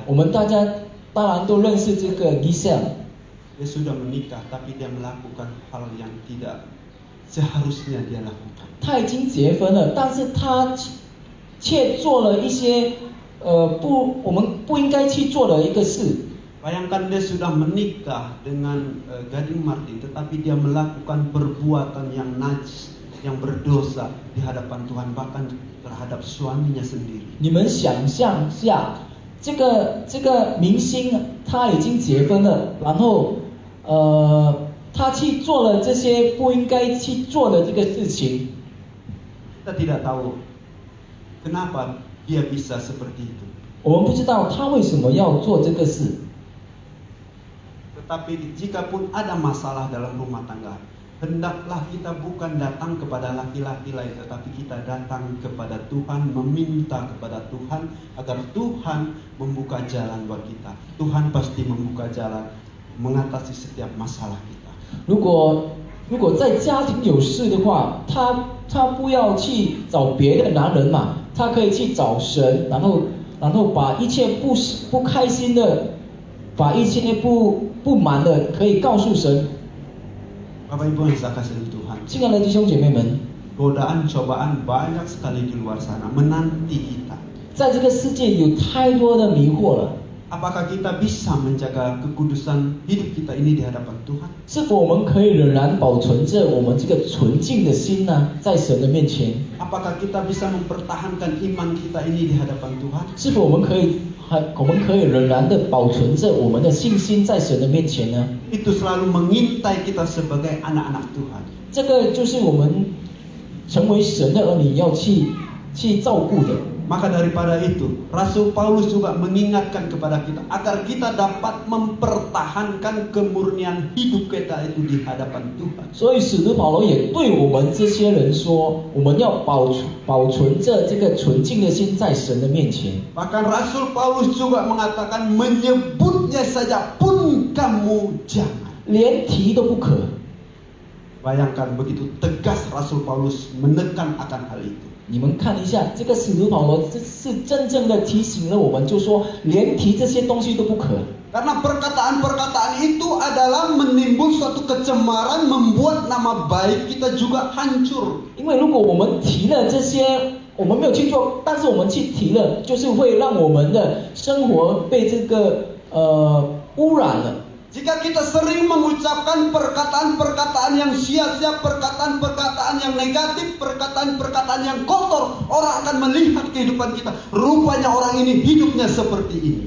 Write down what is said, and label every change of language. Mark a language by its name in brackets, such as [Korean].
[Chinese] 我们大家当然都认识这个 Giselle。 [Indonesian] Dia sudah menikah tapi dia melakukan hal yang tidak seharusnya dia lakukan. [Chinese] 他已经结婚了，但是他却做了一些我们不应该去做的一个事。 [Indonesian] Bayangkan dia sudah menikah dengan Gading Martin, tetapi dia melakukan perbuatan yang najis, yang berdosa di hadapan Tuhan, bahkan terhadap suaminya sendiri. [Chinese] 你们想象下，这个明星他已经结婚了，然后他去做了这些不应该去做的这个事情。 [Indonesian] Kita tidak tahu kenapa dia bisa seperti itu. [Chinese] 我们不知道他为什么要做这个事。 [Indonesian] Tetapi jikapun ada masalah dalam rumah tangga, hendaklah kita bukan datang kepada laki-laki lain, tetapi kita datang kepada Tuhan, meminta kepada Tuhan agar Tuhan membuka jalan buat kita. Tuhan pasti membuka jalan mengatasi setiap masalah kita. [Chinese] 如果在家庭有事的话，他不要去找别的男人嘛，他可以去找神，然后把一切不开心的，把一切不满的，可以告诉神。 [Indonesian] Bapak Ibu yang saya kasih Tuhan, [Chinese] 亲爱的弟兄姐妹们， [Indonesian] godaan cobaan banyak sekali di luar sana menanti kita. [Chinese] 在这个世界有太多的迷惑了。 [Indonesian] Apakah kita bisa menjaga kekudusan hidup kita ini di hadapan Tuhan? [Chinese] 是否我们可以仍然保存着我们这个纯净的心呢？在神的面前， [Indonesian] Apakah kita bisa mempertahankan iman kita ini di hadapan Tuhan? [Chinese] 是否我们可以仍然的保存着我们的信心在神的面前呢？ [Indonesian] Itu selalu mengintai kita sebagai anak-anak Tuhan. [Chinese] 这个就是我们成为神的儿女要去照顾的。 [Indonesian] Maka daripada itu, Rasul Paulus juga mengingatkan kepada kita agar kita dapat mempertahankan kemurnian hidup kita itu di hadapan Tuhan. [Chinese] 所以使徒保罗也对我们这些人说，我们要保存着这个纯净的心在神的面前。 [Indonesian] Bahkan Rasul Paulus juga mengatakan menyebutnya saja pun kamu jangan. [Chinese] 连提都不可。 [Indonesian] Bayangkan begitu tegas Rasul Paulus menekan akan hal itu. [Chinese] 你们看一下，这个使徒保罗这是真正的提醒了我们，就说连提这些东西都不可。 [Indonesian] Karena perkataan-perkataan itu adalah menimbul suatu kecemaran, membuat nama baik kita juga hancur. [Chinese] 因为如果我们提了这些，我们没有去做，但是我们去提了，就是会让我们的生活被这个污染了。 [Indonesian] Jika kita sering mengucapkan perkataan-perkataan yang sia-sia, perkataan-perkataan yang negatif, perkataan-perkataan yang kotor, orang akan melihat kehidupan kita. Rupanya orang ini hidupnya seperti ini.